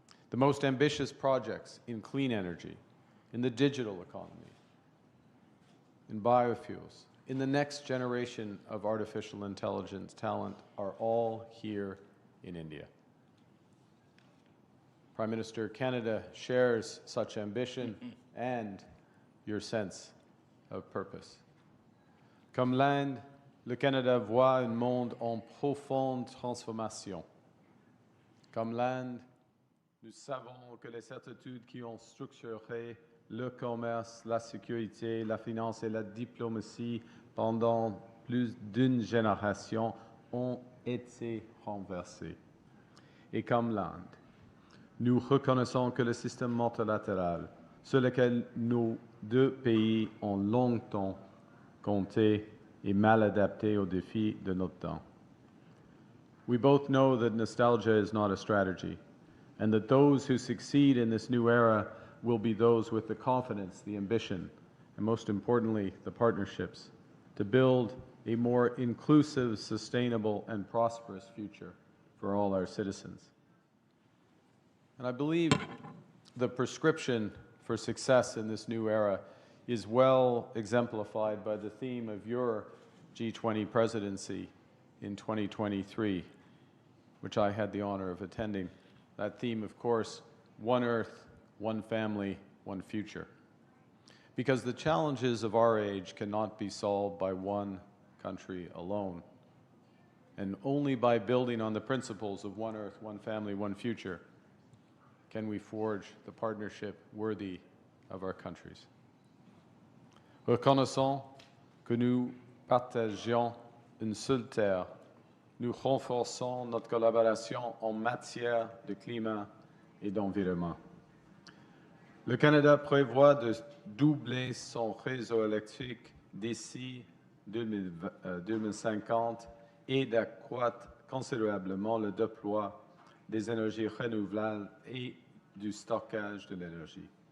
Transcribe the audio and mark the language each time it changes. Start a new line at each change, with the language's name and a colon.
English: The most ambitious projects in clean energy, in the digital economy, in biofuels, in the next generation of artificial intelligence talent are all here in India. Prime Minister, Canada shares such ambition and your sense of purpose.
French: Comme l'Inde, le Canada voit un monde en profonde transformation. Comme l'Inde, nous savons que les certitudes qui ont structuré le commerce, la sécurité, la finance et la diplomatie pendant plus d'une génération ont été renversées. Et comme l'Inde, nous reconnaissons que le système multilatéral sur lequel nos 2 pays ont longtemps compté est mal adapté aux défis de notre temps.
English: We both know that nostalgia is not a strategy, and that those who succeed in this new era will be those with the confidence, the ambition, and most importantly, the partnerships to build a more inclusive, sustainable, and prosperous future for all our citizens. And I believe the prescription for success in this new era is well exemplified by the theme of your G20 presidency in 2023, which I had the honor of attending. That theme, of course, one Earth, one family, one future. Because the challenges of our age cannot be solved by one country alone. And only by building on the principles of one Earth, one family, one future can we forge the partnership worthy of our countries.
French: Reconnaissant que nous partageons une seule terre, nous renforçons notre collaboration en matière de climat et d'environnement. Le Canada prévoit de doubler son réseau électrique d'ici 2050 et d'accroître considérablement le déploiement des énergies renouvelables et du stockage de l'énergie.